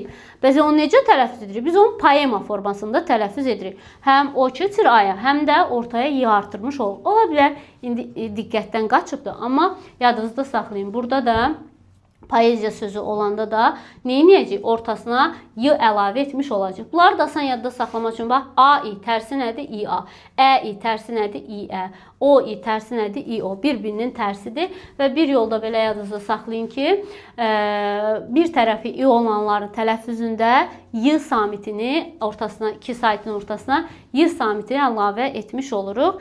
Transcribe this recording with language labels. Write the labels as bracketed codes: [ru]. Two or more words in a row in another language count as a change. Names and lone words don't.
[az] Bəs onu necə tələffüz edirik? Biz onu poema formasında tələffüz edirik. Həm o keçir aya, həm də ortaya y artırmış olur. Ola bilər indi diqqətdən qaçıbdır, amma yadınızda saxlayın. Burada da poeziya sözü olanda da neyniyəcək? Ortasına y əlavə etmiş olacaq. Bunları da asan yadda saxlamaq üçün bax, a-i tərsi nədir? i-a. Ə-i tərsi nədir? i-ə. O-i tərsi nədir? i-o. Bir-birinin tərsidir və bir yolda belə yadınızda saxlayın ki, bir tərəfi i olanların tələffüzündə y samitini ortasına, 2 saitin ortasına y samitini əlavə etmiş oluruq.